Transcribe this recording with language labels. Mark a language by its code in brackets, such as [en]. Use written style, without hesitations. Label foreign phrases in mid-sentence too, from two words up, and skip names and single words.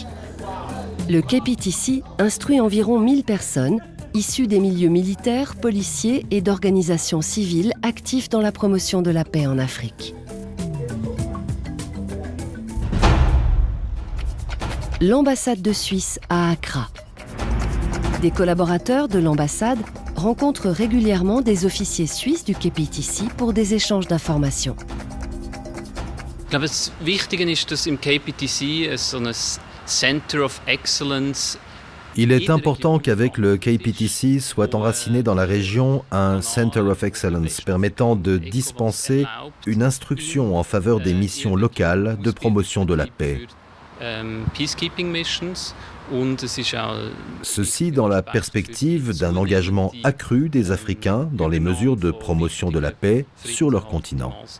[fr] Le KPTC instruit environ 1000 personnes issues des milieux militaires, policiers et d'organisations civiles actifs dans la promotion de la paix en Afrique. L'ambassade de Suisse à Accra. Des collaborateurs de l'ambassade rencontrent régulièrement des officiers suisses du KPTC pour des échanges d'informations. [de] Ich glaube, das Wichtige ist, dass im KPTC so ein [en] Center of Excellence. [fr] Il est important qu'avec le KPTC soit enraciné dans la région un [en] Center of Excellence [fr] permettant de dispenser une instruction en faveur des missions locales de promotion de la paix. Ceci dans la perspective d'un engagement accru des Africains dans les mesures de promotion de la paix sur leur continent.